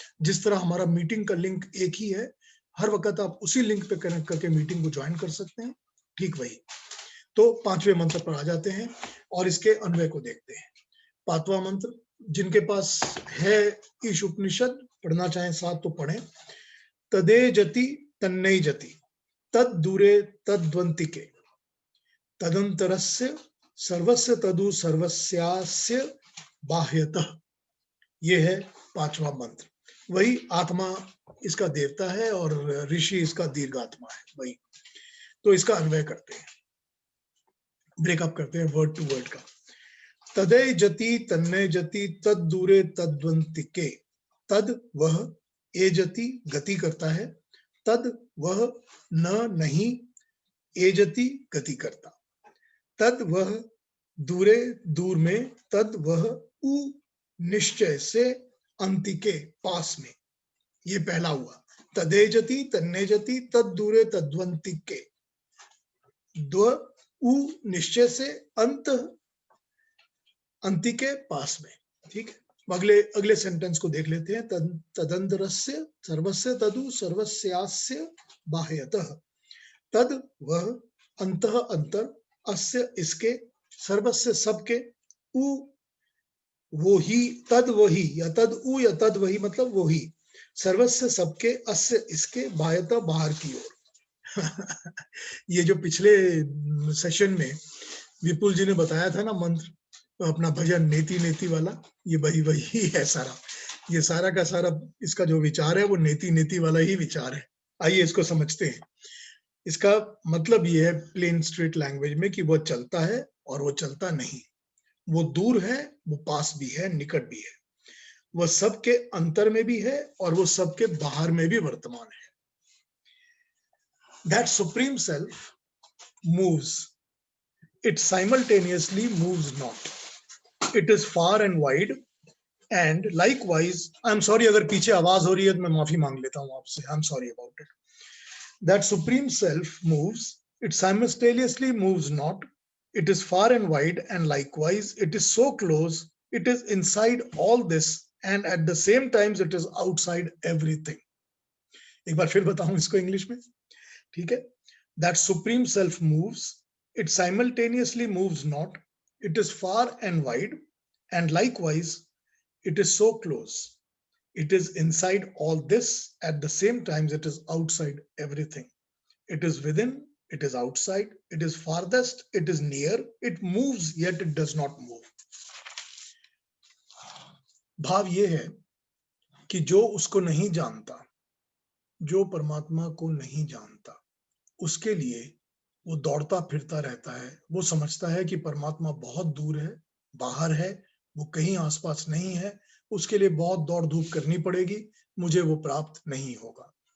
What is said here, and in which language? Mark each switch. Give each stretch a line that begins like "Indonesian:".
Hindi: जिस तरह हमारा मीटिंग का लिंक एक ही है, हर वक्त आप उसी लिंक पे कनेक्ट करके मीटिंग को ज्वाइन कर सकते हैं, ठीक वही। तो पांचवें मंत्र पर आ जाते हैं और इसके अन्वय को देखते हैं। पांचवा मंत्र, जिनके पास है ईश उपनिषद पढ़ना चाहें साथ तो पढ़ें।
Sanskrit: तदे जति तन्नई जति तद दूरे तद्वंतिके तदंतरस्य सर्वस्य तदु सर्वस्यास्य बाह्यतः।
Hindi: ये है पांचवा मंत्र। वही आत्मा इसका देवता है और ऋषि इसका दीर्घात्मा है, वही। तो इसका अन्वय करते हैं, ब्रेकअप करते हैं वर्ड टू वर्ड का।
Sanskrit: तदय जति तन्नय जति तद दूरे तद्वंतिके।
Hindi: तद वह, ए जति गति करता है, तद वह न नहीं, ए जति गति करता, तद वह दूरे दूर में, तद वह उ निश्चय से, अंतिके पास में। ये पहला हुआ।
Sanskrit: तदे जति तन्ने जति तद दूरे तद्वंतिके,
Hindi: द्व उ निश्चय से, अंत अंतिके पास में, ठीक है। अगले सेंटेंस को देख लेते हैं।
Sanskrit: तदंतरस्य सर्वस्य तदु सर्वस्यास्य बाह्यतः।
Hindi: तद वह, अंतः अंतर, अस्य इसके, सर्वस्य सबके, उ वो ही, तद वही या तद उ या तद वही मतलब वो ही, सर्वस्य सबके, अस्य इसके, बाह्यतः बाहर की ओर। ये जो पिछले सेशन में विपुल जी ने बताया था ना मंत्र, तो अपना भजन नेति नेति वाला, ये वही है सारा। ये सारा का सारा इसका जो विचार है वो नेति नेति वाला ही विचार है। आइए इसको समझते हैं। इसका मतलब ये है प्लेन स्ट्रेट लैंग्वेज में कि वो चलता है और वो चलता नहीं, वो दूर है, वो पास भी है, निकट भी है, वो सबके अंतर में भी है और वो सबके बाहर में भी वर्तमान है।
English: That supreme self moves, it simultaneously moves not, it is far and wide and likewise, I'm sorry
Hindi: अगर पीछे आवाज हो रही है तो मैं माफी मांग लेता हूं आपसे,
English: I'm sorry about it. That supreme self moves, it simultaneously moves not, it is far and wide and likewise it is so close, it is inside all this and at the same time it is outside everything.
Hindi: एक बार फिर बताऊं इसको English में, ठीक है।
English: That supreme self moves, it simultaneously moves not, it is far and wide and likewise it is so close, it is inside all this at the same time it is outside everything. It is within, it is outside, it is farthest, it is near, it moves yet it does not move.
Hindi: भाव ये है कि जो उसको नहीं जानता, जो परमात्मा को नहीं जानता, उसके लिए वो दौड़ता फिरता रहता है। वो समझता है कि परमात्मा बहुत दूर है, बाहर है, वो कहीं आसपास नहीं है, उसके लिए बहुत दौड़ धूप करनी पड़ेगी, मुझे वो प्राप्त नहीं होगा।